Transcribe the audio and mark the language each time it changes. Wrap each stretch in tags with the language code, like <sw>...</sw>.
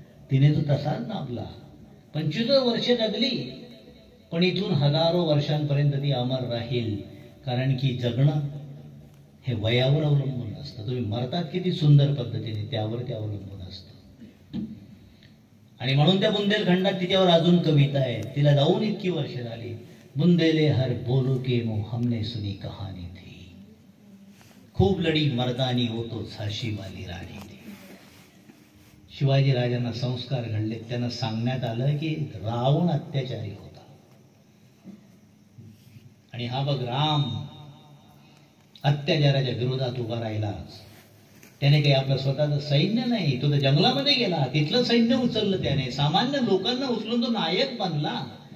<mr>तिने तो तसाच दाबला. 25 वर्ष जगली, पण इथून हजारो वर्षांपर्यंत ती अमर राहील. कारण की जगणं हे वयावर अवलंबून असतं. तुम्ही मरतात किती सुंदर पद्धतीने, त्यावर ते अवलंबून असतं. आणि म्हणून त्या बुंदेलखंडात तिच्यावर अजून कविता आहे. तिला जाऊन इतकी वर्ष झाली.</mr> <hi>बुंदेले हर बोलो के मुंह हमने सुनी कहानी थी, खूप लढी मर्दानी वो तो झाशी वाली राणी थी.</hi> <mr>शिवाजी राजांना संस्कार घडले. त्यांना सांगण्यात आलं की रावण अत्याचारी होता आणि हा बघ राम अत्याचाराच्या विरोधात उभा राहिला. त्याने काही आपलं स्वतःचं सैन्य नाही, तो तर जंगलामध्ये गेला, तिथलं सैन्य उचललं त्याने, सामान्य लोकांना उचलून तो नायक बनला.</mr>